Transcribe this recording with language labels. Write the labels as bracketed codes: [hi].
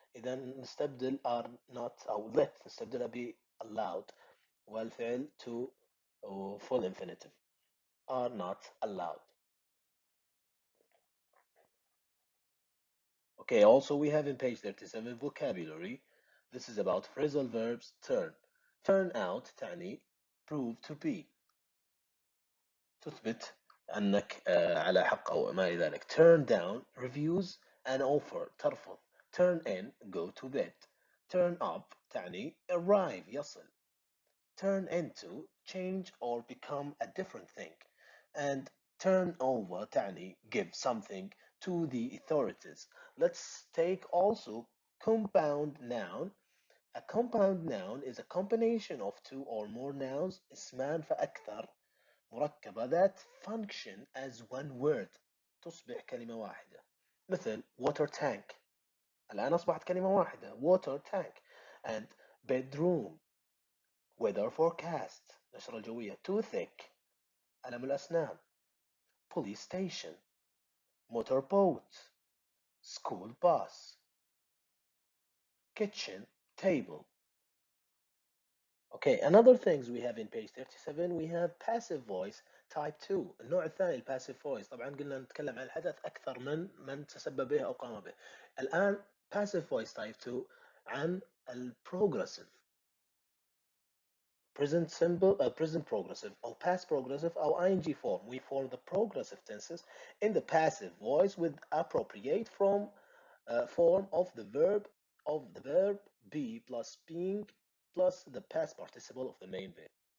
[ar] إذا نستبدل are not أو let نستبدلها ب allowed والفعل to full infinitive. [en] Are not allowed. Okay, also we have in page 37 vocabulary. This is about phrasal verbs turn. Turn out تعني prove to be. [ar] تثبت أنك على حق أو ما إلى ذلك. [en] Turn down refuse an offer ترفض. Turn in go to bed. Turn up تعني arrive يصل. Turn into change or become a different thing. And turn over تعني give something to the authorities. Let's take also compound noun. A compound noun is a combination of two or more nouns [ar] اسمان فأكثر مركبة [en] that function as one word [ar] تصبح كلمة واحدة. مثل water tank الآن أصبحت كلمة واحدة water tank. [en] and bedroom weather forecast [ar] نشرة الجوية [en] toothache [ar] ألم الأسنان [en] police station motorboat school bus kitchen table. Okay, another things we have in page 37 we have passive voice type 2. [ar] النوع الثاني الباسيف voice. طبعا قلنا نتكلم عن الحدث أكثر من تسبب به أو قام به. [en] الآن passive voice type 2 عن البروجريسيف present simple present progressive or past progressive or ing form. We form the progressive tenses in the passive voice with appropriate form of the verb be plus being plus the past participle of the main verb.